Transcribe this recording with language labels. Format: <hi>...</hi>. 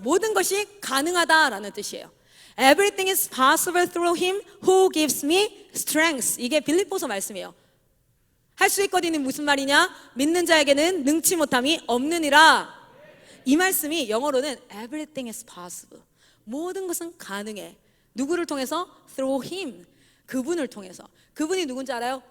<ko>모든 것이 가능하다라는 뜻이에요.</ko> <en>Everything is possible through him who gives me strength.</en> <ko>이게 빌립보서 말씀이에요. 할 수 있거든요. 무슨 말이냐? 믿는 자에게는 능치 못함이 없느니라. 이 말씀이 영어로는</ko> <en>everything is possible.</en> <ko>모든 것은 가능해. 누구를 통해서?</ko> <en>Through him.</en> <ko>그분을 통해서. 그분이 누군지 알아요?</ko>